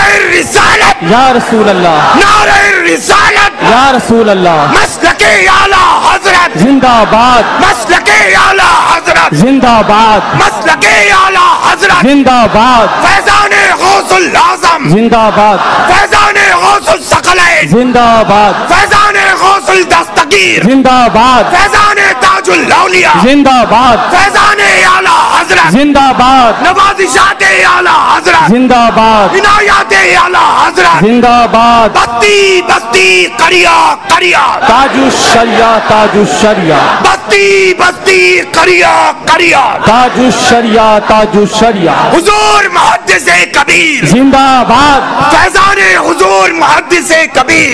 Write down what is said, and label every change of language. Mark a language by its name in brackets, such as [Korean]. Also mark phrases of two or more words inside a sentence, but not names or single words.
[Urdu] رسالت یا رسول اللہ، نعرہ رسالت یا رسول اللہ، مسلک اعلیٰ حضرت زندہ باد، مسلک اعلیٰ حضرت زندہ باد، مسلک اعلیٰ حضرت زندہ باد، فیضان غوث الاعظم زندہ باد، فیضان غوث الثقلین زندہ باد، فیضان غوث الدستگیر زندہ باد، فیضان تاج الاولیاء زندہ باد، فیضان اعلیٰ حضرت زندہ باد، نوازشات اعلیٰ حضرت زندہ باد، عنایات اعلیٰ حضرت زندہ باد، بستی بستی قریہ قریہ تاج الشریعہ، تاج الشریعہ، بستی بستی قریہ قریہ تاج الشریعہ، تاج الشریعہ، حضور محدث کبیر زندہ باد، فیضان حضور محدث کبیر